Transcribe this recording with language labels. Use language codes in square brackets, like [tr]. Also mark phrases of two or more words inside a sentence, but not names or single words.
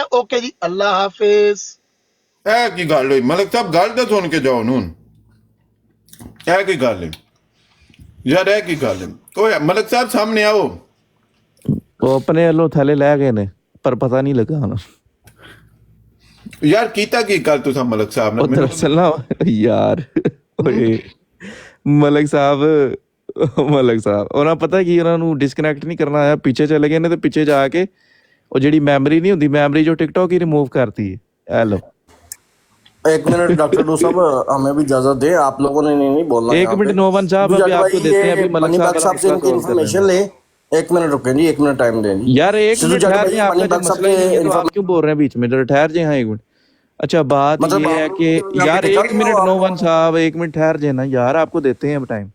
[pa] اوکے جی, اللہ حافظ. کی گل ہوئی ملک صاحب, گل تو سن کے جاؤ نون. کی گل ہے یار, کی گل ہے. ملک صاحب سامنے آؤ. وہ اپنے والوں تھلے لے گئے نے, پر پتہ نہیں لگا. ਯਾਰ ਕੀਤਾ ਕੀ ਗੱਲ ਤੁਸਾਂ ਮਲਕ ਸਾਹਬ ਨੇ ਉਹ मैनू ਦਰਅਸਲ ਨਾ ਯਾਰ ਓਏ ਮਲਕ ਸਾਹਿਬ ਉਹਨਾਂ ਪਤਾ ਕੀ ਉਹਨਾਂ ਨੂੰ ਡਿਸਕਨੈਕਟ ਨਹੀਂ ਕਰਨਾ ਆਇਆ, ਪਿੱਛੇ ਚਲੇ ਗਏ ਨੇ ਤੇ ਪਿੱਛੇ ਜਾ ਕੇ ਉਹ ਜਿਹੜੀ ਮੈਮਰੀ ਨਹੀਂ ਹੁੰਦੀ, ਮੈਮਰੀ ਜੋ ਟਿਕਟੌਕ ਹੀ ਰਿਮੂਵ ਕਰਤੀ ਹੈ। ਇਹ ਲੋ [ur] 1 منٹ ڈاکٹر ڈو صاحب، ہمیں بھی اجازت دے، آپ لوگوں نے نہیں بولنا. ایک منٹ نوون صاحب، ابھی آپ کو دیتے ہیں، ابھی ملک صاحب سے ان کی انفارمیشن لے. 1 منٹ رکیں جی، 1 منٹ ٹائم دیں यार। 1 منٹ ٹھہر جائے، آپ کا جو مسئلہ ہی ہے تو آپ کیوں بول رہے ہیں بیچ میں? ذرا ٹھہر جائے۔ ہاں 1 منٹ. اچھا بات یہ ہے کہ یار 1 منٹ نوون صاحب، 1 منٹ ٹھہر جائے نا یار، آپ کو دیتے ہیں ٹائم.